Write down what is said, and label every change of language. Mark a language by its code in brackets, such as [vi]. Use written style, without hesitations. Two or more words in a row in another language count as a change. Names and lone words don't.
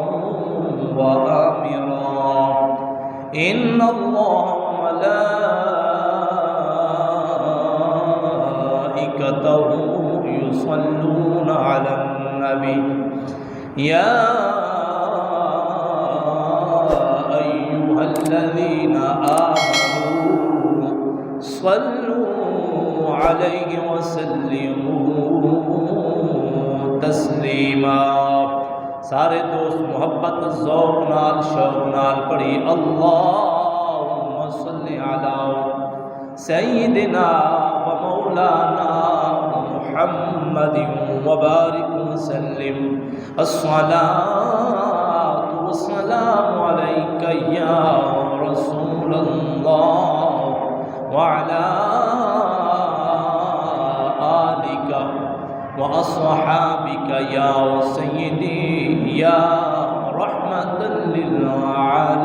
[ar] وآمرا، إن الله وملائكته يصلون على النبي، يا أيها الذين آمنوا صلوا عليه وسلموا تسلیما۔ [skr] سارے دوست محبت ذوق نال شوق نال پڑھی، [ar] اللہم صلی علی سیدنا و مولانا محمد وبارک وسلم، الصلاة والسلام علیک یا رسول اللہ وعلى آلك وأصحابك يا سيدي يا رحمة للعالمين۔